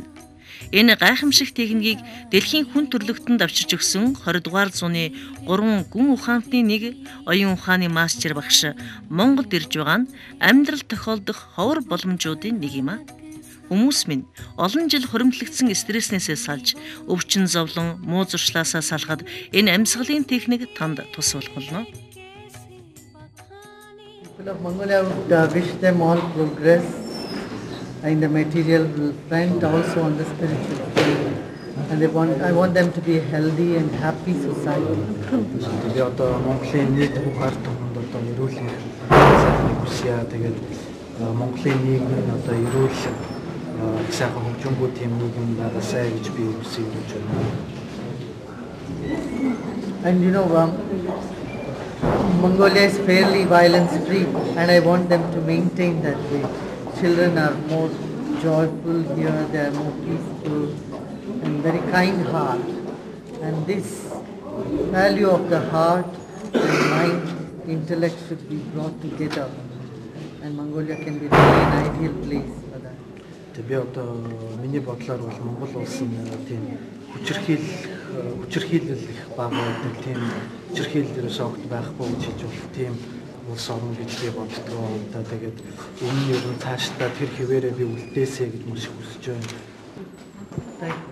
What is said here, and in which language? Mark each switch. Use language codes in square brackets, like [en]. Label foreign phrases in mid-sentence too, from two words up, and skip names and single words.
[mn] Энэ гайхамшиг техникийг дэлхийн хүн төрөлхтөнд авчирч өгсөн 20 дугаар зууны 3 гүн ухаантны нэг оюун ухааны мастер багш Монголд ирж байгаа нь амьдрал тохиолдох ховор боломжуудын нэг юм а. Хүмүүс минь олон жил хоримтлагдсан стресснээсээ салж, өвчин зовлон, муу зуршлаасаа салахад энэ амьсгалын техник танд тус болох болно. [en] People of Mongolia would wish them all progress in the material front, also on the spiritual front. And I want them to be a healthy and happy society. [mn] Тэгээ одоо Монголын нийт бүх ард түмэнд одоо эрүүл сайхныг хүсье. Тэгээд Монголын нийгэм нь одоо эрүүл сайхан хөгжингүү тийм нийгэм байгаасай гэж би хүсэж байна. [en] And you know, Mongolia is fairly violence free, and I want them to maintain that way. Children are more joyful here, they are more peaceful and very kind heart. And this value of the heart and mind, intellect should be brought together. And Mongolia can be really an ideal place for that. [mn] Би одоо миний бодлоор бол Монгол улс нь тийм хүчирхийлэл их бага байдаг, тийм хүчирхийлэл ерөөсөө огт байхгүй гэж хэлж болох тийм улс орн гэж би боддог. Одоо тэгээд энэ нь ер нь цаашдаа тэр хэвээрээ би үлдээсэй гэж маш их хүсэж байна.